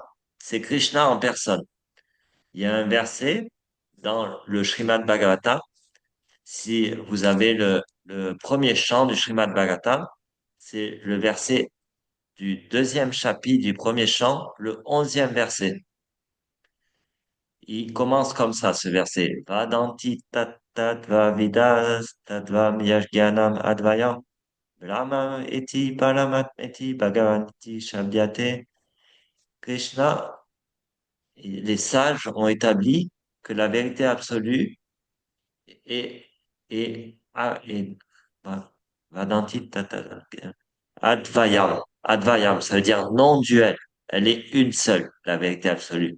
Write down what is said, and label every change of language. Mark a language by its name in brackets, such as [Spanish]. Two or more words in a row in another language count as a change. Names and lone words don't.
[French] C'est Krishna en personne. Il y a un verset dans le Srimad Bhagavatam. Si vous avez le premier chant du Srimad Bhagavatam, c'est le verset du deuxième chapitre du premier chant, le 11e verset. Il commence comme ça, ce verset. [Sanskrit] वदन्ति तत्तत्त्वविदस्तत्त्वं यज्ज्ञानमद्वयम् ब्रह्मेति परमात्मेति भगवानिति शब्द्यते. [French] Krishna, les sages ont établi que la vérité absolue est, est [Sanskrit] वदन्ति अद्वयम्. [French] Advayam, ça veut dire non-duel. Elle est une seule, la vérité absolue.